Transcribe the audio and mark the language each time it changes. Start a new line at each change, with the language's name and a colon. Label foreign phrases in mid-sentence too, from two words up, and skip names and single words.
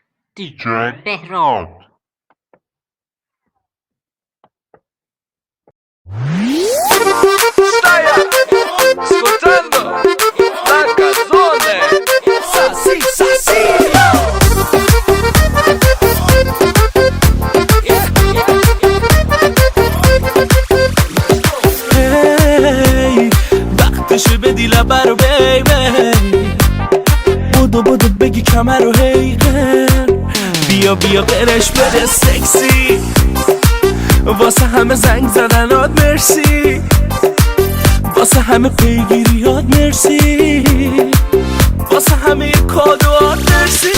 Italian: DJ Behrad. Stai ascoltando la canzone Sassi Sassi.
Persian: Hey, وقتشه بدی لبه رو بیبی، بودو بگی کمر رو هیگن، بیا قرش بده سکسی، واسه همه زنگ زدنات مرسی، واسه همه پیگیریات مرسی، واسه همه کادوات مرسی.